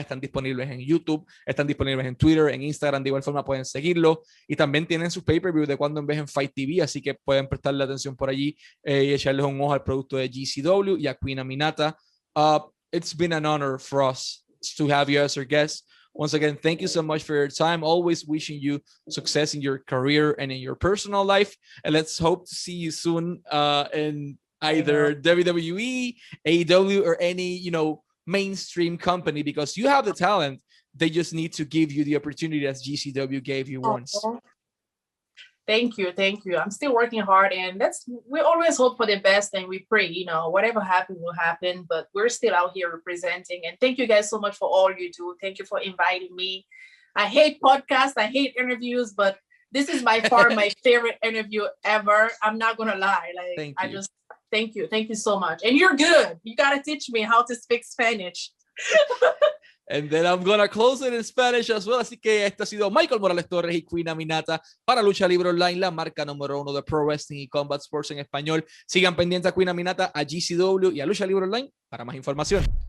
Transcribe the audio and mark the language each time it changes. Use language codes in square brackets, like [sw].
[es] Están disponibles en YouTube, están disponibles en Twitter, en Instagram, de igual forma pueden seguirlo y también tienen sus pay-per-view de cuando en vez en Fight TV, así que pueden prestarle atención por allí y echarles un ojo al producto de GCW y a Queen Aminata. [en] It's been an honor for us to have you as our guest. Once again, thank you so much for your time. Always wishing you success in your career and in your personal life. And let's hope to see you soon in either WWE, AEW, or any, you know, mainstream company, because you have the talent. They just need to give you the opportunity as GCW gave you once. Thank you. I'm still working hard, and we always hope for the best, and we pray, you know, whatever happens will happen, but we're still out here representing. And thank you guys so much for all you do. Thank you for inviting me. I hate podcasts, I hate interviews, but this is by far my favorite interview ever. I'm not gonna lie. Like, thank you so much. And you're good. You gotta teach me how to speak Spanish. And then I'm gonna close it in Spanish as well. [es] Así que este ha sido Michael Morales Torres y Queen Aminata para Lucha Libre Online, la marca número 1 de Pro Wrestling y Combat Sports en español. Sigan pendientes a Queen Aminata, a GCW y a Lucha Libre Online para más información.